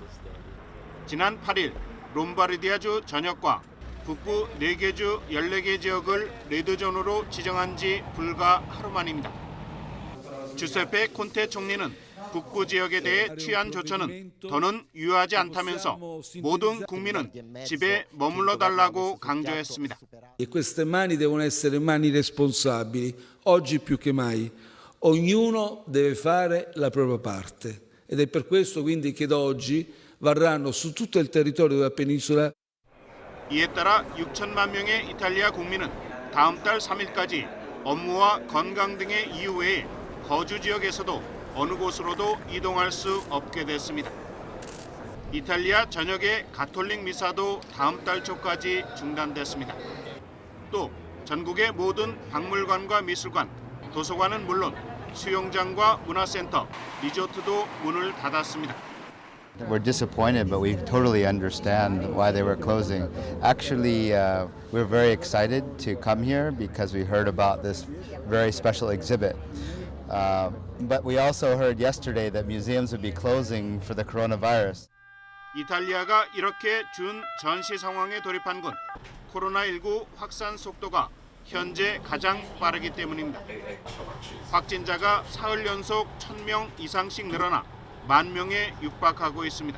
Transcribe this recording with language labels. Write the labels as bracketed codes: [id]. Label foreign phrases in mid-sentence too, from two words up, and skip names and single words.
[ko] 지난 8일 롬바르디아주 전역과 북부 4개 주 14개 지역을 레드존으로 지정한 지 불과 하루 만입니다. 주세페 콘테 총리는 북부 지역에 대해 취한 조처는 더는 유효하지 않다면서 모든 국민은 집에 머물러 달라고 강조했습니다. [it] E queste mani devono essere mani responsabili, oggi più che mai. Ognuno deve fare la propria parte ed è per questo quindi che da oggi varranno su tutto il territorio della penisola. [ko] 이에 따라 6천만 명의 이탈리아 국민은 다음 달 3일까지 업무와 건강 등의 이유 외에 거주 지역에서도 어느 곳으로도 이동할 수 없게 됐습니다. 이탈리아 전역의 가톨릭 미사도 다음 달 초까지 중단됐습니다. 또 전국의 모든 박물관과 미술관, 도서관은 물론 수영장과 문화센터, 리조트도 문을 닫았습니다. [en] We're disappointed, but we totally understand why they were closing. Actually, we're very excited to come here because we heard about this very special exhibit. But we also heard yesterday that museums would be closing for the coronavirus. [ko] 이탈리아가 이렇게 준 전시 상황에 돌입한 건 코로나19 확산 속도가 현재 가장 빠르기 때문입니다. 확진자가 사흘 연속 1,000명 이상씩 늘어나 10,000명에 육박하고 있습니다.